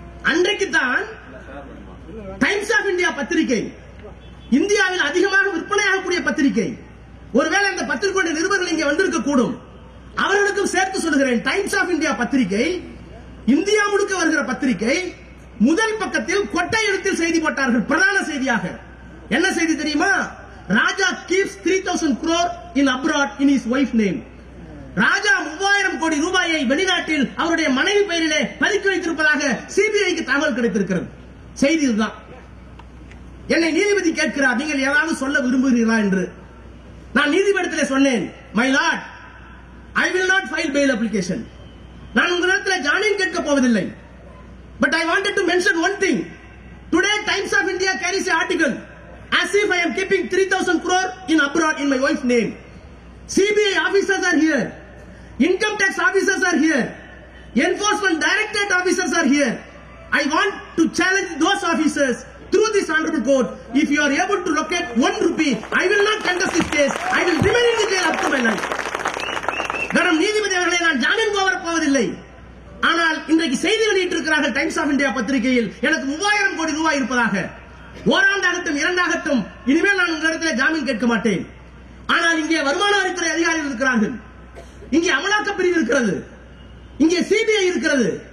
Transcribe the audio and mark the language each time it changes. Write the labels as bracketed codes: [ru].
[ta] அன்றைக்குத்தான் times of India பத்திரிகை இந்தியாவில் அதிகமாக விற்பனையாகக்கூடிய பத்திரிகை. ஒருவேளை அந்த பத்திரிகையுடைய நிருபர்கள் இங்கே வந்திருக்க கூடும். அவர்களுக்கும் சேர்த்து சொல்கிறேன், டைம்ஸ் ஆஃப் இந்தியா பத்திரிகை இந்தியா முழுக்க வருகிற பத்திரிகை. முதல் பக்கத்தில் கொட்டை எழுத்தில் செய்தி போட்டார்கள், பிரதான செய்தியாக. என்ன செய்தி தெரியுமா? [en] Raja keeps 3000 crore in abroad in his wife name. [ta] ராஜா 3000 கோடி ரூபாயை வெளிநாட்டில் அவருடைய மனைவி பெயரிலே பதுக்கி வைத்திருப்பதாக சிபிஐக்கு தகவல் கிடைத்திருக்கிறது. செய்தி இதுதான். என்னை நீதிபதி கேட்கிறார், நீங்கள் ஏதாவது சொல்ல விரும்புகிறீர்களா என்று. நான் நீதிபதியிலே சொன்னேன், [en] My lord, I will not file bail application. [ta] நான் உங்களிடத்தில் ஜாமீன் கேட்க போவதில்லை. [en] But I wanted to mention one thing. Today Times of India carries an article as if I am keeping 3000 crore in abroad in my wife's name. CBI officers are here. Income tax officers are here. Enforcement Directorate officers are here. I want to challenge those officers through this honorable court. If you are able to locate 1 rupee, I will not contest this case. I will remain in the jail up to my life. [ta] கரம் நீதிபதி அவர்களை நான் ஜாமீன் கோரப் போவதில்லை. ஆனால் இன்றைக்கு செய்தி வெளியிட்டிருக்கிறார்கள் times of India பத்திரிகையில், எனக்கு 3000 கோடி ரூபாய் இருப்பதாக. ஓராண்டாகட்டும் 2ஆகட்டும், இனிமேல் நான் உங்களிடத்தில் ஜாமீன் கேட்க மாட்டேன். ஆனால் இங்கே வருமான வரித்துறை அதிகாரிகள் இருக்கிறார்கள், இங்கே அமலாக்கப் பிரிவு இருக்கிறது, இங்கே சிபிஐ இருக்கிறது.